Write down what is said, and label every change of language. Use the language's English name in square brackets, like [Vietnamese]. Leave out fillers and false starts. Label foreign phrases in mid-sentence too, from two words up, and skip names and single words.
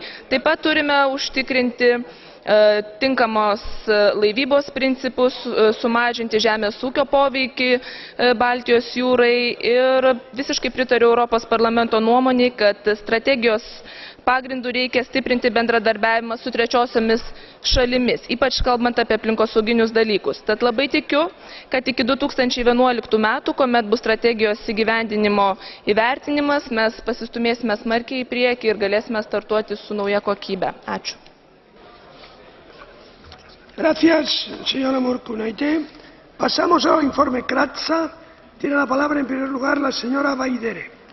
[Lithuanian] Taip pat turime užtikrinti tinkamos laivybos principus, sumažinti žemės ūkio poveikį Baltijos jūrai ir visiškai pritariu Europos parlamento nuomonei, kad strategijos pagrindų reikia stiprinti bendradarbiavimą su trečiosiomis šalimis, ypač kalbant apie aplinkosauginius dalykus. Tad labai tikiu, kad iki 2011 metų, kuomet bus strategijos įgyvendinimo įvertinimas, mes pasistumėsime smarkiai į priekį ir galėsime startuoti su nauja kokybe. Ačiū. [Spanish] Gracias, señora Morcunaité. Pasamos al informe Kratsa. Tiene la palabra en primer lugar la señora Vaidere.